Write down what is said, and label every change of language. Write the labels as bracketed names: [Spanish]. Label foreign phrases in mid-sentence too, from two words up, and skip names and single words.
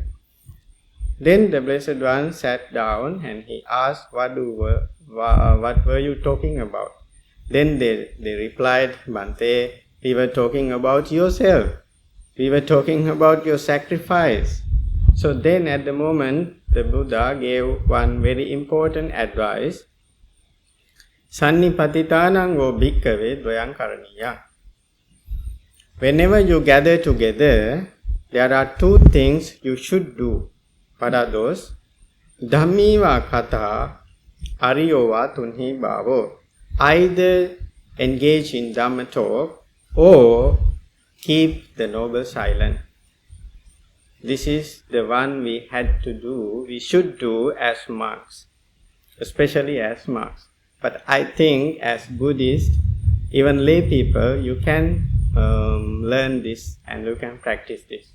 [English] Then the Blessed One sat down and he asked, what were you talking about? Then they replied, Bhante, we were talking about yourself. We were talking about your sacrifice. So then at the moment, the Buddha gave one very important advice. [Pali] Sannipatitanang wo bhikkhave dvayang karaniya. [English] Whenever you gather together, there are two things you should do. What are those? [Pali] Dhammiva katha ariyova tunhi bhavo. [English] Either engage in Dhamma talk or keep the noble silent. This is the one we had to do, we should do as monks, especially as monks. But I think as Buddhists, even lay people, you can learn this and you can practice this.